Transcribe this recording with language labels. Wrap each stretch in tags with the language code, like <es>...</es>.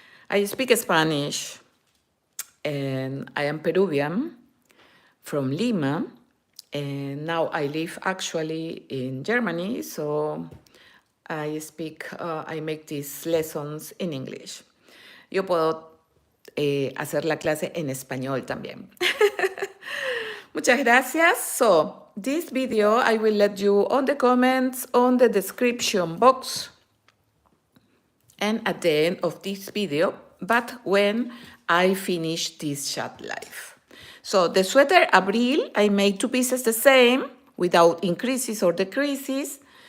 <en>I speak Spanish and I am Peruvian from Lima. And now I live actually in Germany, so I make these lessons in English.</en> <es>Yo puedo hacer la clase en español también. Muchas gracias.</es> <en>So, this video I will let you on the comments, on the description box, and at the end of this video, but when I finish this chat live. So the sweater Abril, I made two pieces the same without increases or decreases.</en>